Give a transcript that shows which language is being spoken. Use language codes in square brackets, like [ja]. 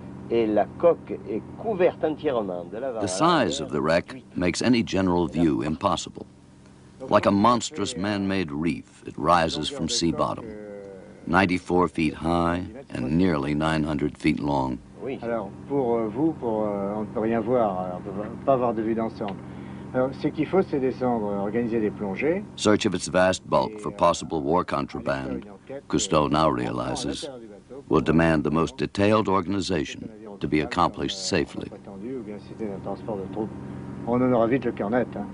[en] The size of the wreck makes any general view impossible. Like a monstrous man-made reef, it rises from sea bottom, 94 feet high and nearly 900 feet long. [fr] Alors, pour vous, on ne peut rien voir, on ne peut pas avoir de vue d'ensemble. Alors, ce qu'il faut, c'est descendre, organiser des plongées. [en] Search of its vast bulk for possible war contraband, Cousteau now realizes, will demand the most detailed organization to be accomplished safely. [fr] On en aura vite le cœur net.